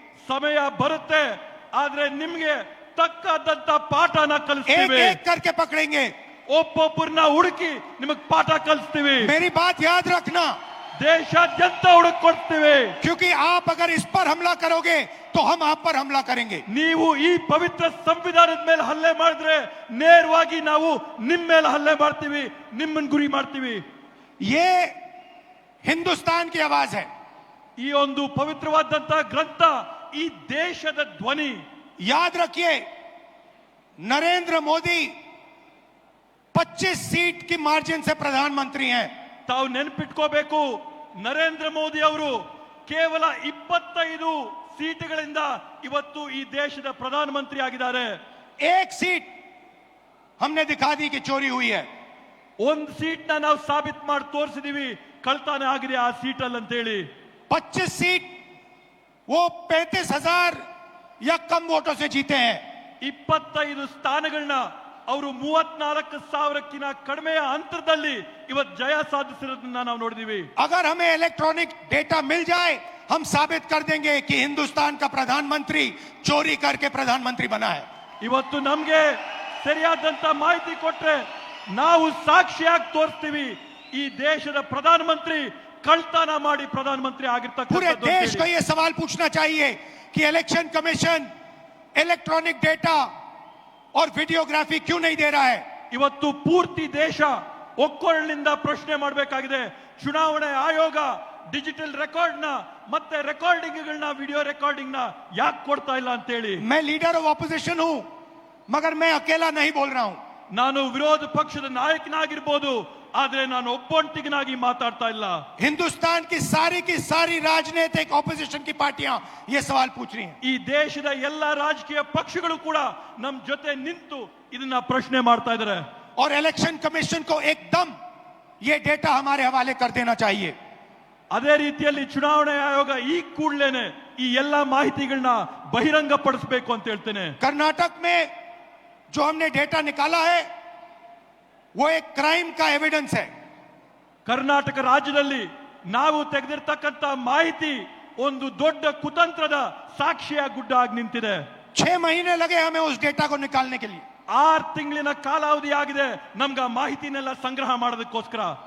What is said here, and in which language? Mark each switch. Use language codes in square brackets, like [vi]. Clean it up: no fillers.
[kn] ಸಮಯ ಬರುತ್ತೆ, ಆದ್ರೆ ನಿಮ್ಗೆ ತಕ್ಕದಂತ ಪಾಠನ ಕಲಿಸ್ತೀವಿ. [hi] एक एक करके पकड़ेंगे, [kn] ಒಬ್ಬೊಬ್ಬರನ್ನ ಹುಡುಕಿ ನಿಮಗೆ ಪಾಠ ಕಲಿಸ್ತೀವಿ. [hi] मेरी बात याद रखना, [kn] ದೇಶಾದ್ಯಂತ ಹುಡುಕೊಡ್ತೀವಿ. [hi] क्योंकि आप अगर इस पर हमला करोगे तो हम आप पर हमला करेंगे। [kn] ನೀವು ಈ ಪವಿತ್ರ ಸಂವಿಧಾನದ ಮೇಲೆ ಹಲ್ಲೆ ಮಾಡಿದ್ರೆ ನೇರವಾಗಿ ನಾವು ನಿಮ್ಮ ಮೇಲೆ ಹಲ್ಲೆ ಮಾಡ್ತೀವಿ, ನಿಮ್ಮನ್ನ ಗುರಿ ಮಾಡ್ತೀವಿ. [hi] ये हिंदुस्तान की आवाज है। [kn] ಈ ಒಂದು ಪವಿತ್ರವಾದಂತಹ ಗ್ರಂಥ ಈ ದೇಶದ ಧ್ವನಿ. [hi] याद रखिए, नरेंद्र मोदी 25 सीट की मार्जिन से प्रधानमंत्री हैं। [kn] ತಾವು ನೆನಪಿಟ್ಕೋಬೇಕು, ನರೇಂದ್ರ ಮೋದಿ ಅವರು ಕೇವಲ 25 ಸೀಟುಗಳಿಂದ ಇವತ್ತು ಈ ದೇಶದ ಪ್ರಧಾನಮಂತ್ರಿ ಆಗಿದ್ದಾರೆ. [hi] एक सीट हमने दिखा दी कि चोरी हुई है। [kn] ಒಂದು ಸೀಟ್ನ ನಾವು ಸಾಬೀತು ಮಾಡಿ ತೋರಿಸಿದೀವಿ ಕಳ್ತನ ಆಗಿದೆ ಆ ಸೀಟಲ್ಲಿ ಅಂತ ಹೇಳಿ. [hi] 25 सीट वो 35,000 या कम वोटों से जीते हैं। [kn] 25 ಸ್ಥಾನಗಳನ್ನ ಅವರು 34,000ಕ್ಕಿಂತ ಕಡಿಮೆಯ ಅಂತರದಲ್ಲಿ ಇವತ್ತು ಜಯ ಸಾಧಿಸಿರೋದನ್ನ ನಾವು ನೋಡಿದೀವಿ. [hi] अगर हमें इलेक्ट्रॉनिक डेटा मिल जाए, हम साबित कर देंगे कि हिंदुस्तान का प्रधानमंत्री चोरी करके प्रधानमंत्री बना है। [kn] ಇವತ್ತು ನಮ್ಗೆ ಸರಿಯಾದಂತ ಮಾಹಿತಿ ಕೊಟ್ರೆ ನಾವು ಸಾಕ್ಷಿಯಾಗಿ ತೋರಿಸ್ತೀವಿ ಈ ದೇಶದ ಪ್ರಧಾನಮಂತ್ರಿ ಕಳ್ತನ ಮಾಡಿ ಪ್ರಧಾನಮಂತ್ರಿ [hi] पूरे [kn] ಆಗಿರ್ತಕ್ಕಂಥದ್ದು. [hi] देश को यह सवाल पूछना चाहिए कि इलेक्शन कमीशन इलेक्ट्रॉनिक डेटा और वीडियोग्राफी क्यों नहीं दे रहा है। [kn] ಇವತ್ತು ಪೂರ್ತಿ ದೇಶ ಒಕ್ಕೊರಳಿನಿಂದ ಪ್ರಶ್ನೆ ಮಾಡಬೇಕಾಗಿದೆ. ಚುನಾವಣೆ ಆಯೋಗ ಡಿಜಿಟಲ್ ರೆಕಾರ್ಡ್ ನ ಮತ್ತೆ ರೆಕಾರ್ಡಿಂಗ್ಗಳನ್ನ, ವಿಡಿಯೋ ರೆಕಾರ್ಡಿಂಗ್ ನ ಯಾಕೆ ಕೊಡ್ತಾ ಇಲ್ಲ ಅಂತ ಹೇಳಿ. [hi] मैं लीडर ऑफ ऑपोजिशन हूं, मगर मैं अकेला नहीं बोल रहा हूं। [kn] ನಾನು ವಿರೋಧ ಪಕ್ಷದ ನಾಯಕನಾಗಿರ್ಬೋದು, ಆದ್ರೆ ನಾನು ಒಬ್ಬೊಂಟಿಗನಾಗಿ ಮಾತಾಡ್ತಾ ಇಲ್ಲ. [hi] हिंदुस्तान की सारी राजनीतिक ऑपोजिशन की पार्टियां ये सवाल पूछ रही हैं। [kn] ಈ ದೇಶದ ಎಲ್ಲ ರಾಜಕೀಯ ಪಕ್ಷಗಳು ಕೂಡ ನಮ್ಮ ಜೊತೆ ನಿಂತು ಇದನ್ನ ಪ್ರಶ್ನೆ ಮಾಡ್ತಾ ಇದ್ದಾರೆ. [hi] और इलेक्शन कमीशन को एकदम ये डेटा हमारे हवाले कर देना चाहिए। [kn] ಅದೇ ರೀತಿಯಲ್ಲಿ ಚುನಾವಣೆ ಆಯೋಗ ಈ ಕೂಡಲೇನೆ ಈ ಎಲ್ಲ ಮಾಹಿತಿಗಳನ್ನ ಬಹಿರಂಗ ಪಡಿಸಬೇಕು ಅಂತ ಹೇಳ್ತೇನೆ. [hi] कर्नाटक में जो हमने डेटा निकाला है वो एक क्राइम का एविडेंस है। [kn] ಕರ್ನಾಟಕ ರಾಜ್ಯದಲ್ಲಿ ನಾವು ತೆಗೆದಿರ್ತಕ್ಕಂಥ ಮಾಹಿತಿ ಒಂದು ದೊಡ್ಡ ಕುತಂತ್ರದ ಸಾಕ್ಷಿಯ ಗುಡ್ಡ ಆಗಿ ನಿಂತಿದೆ. [hi] 6 महीने लगे हमें उस डेटा को निकालने के लिए। [kn] 6 ತಿಂಗಳಿನ ಕಾಲಾವಧಿ ಆಗಿದೆ ನಮ್ಗೆ ಮಾಹಿತಿನೆಲ್ಲ ಸಂಗ್ರಹ ಮಾಡೋದಕ್ಕೋಸ್ಕರ.